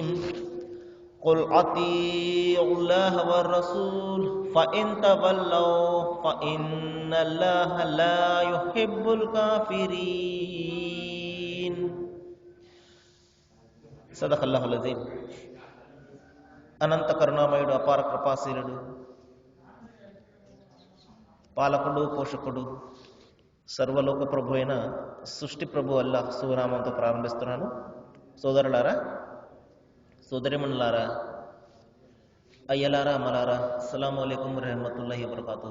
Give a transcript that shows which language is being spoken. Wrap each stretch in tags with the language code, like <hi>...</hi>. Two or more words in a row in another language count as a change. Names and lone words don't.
<ar>قل أطيعوا الله والرسول فإن تولوا فإن الله لا يحب الكافرين. صدق الله العظيم.</ar> <te>అనంత కరుణామయుడు, అపార కృపాశీలుడు, పాలకుడు, పోషకుడు, సర్వలోక ప్రభు అయిన సృష్టి ప్రభు అల్లాహ్ సునామంతో ప్రారంభిస్తున్నాను. సోదరులారా, సోదరిమణులారా, అయ్యలారా, అమలారా,</te> <ar>السلام عليكم ورحمة الله وبركاته.</ar>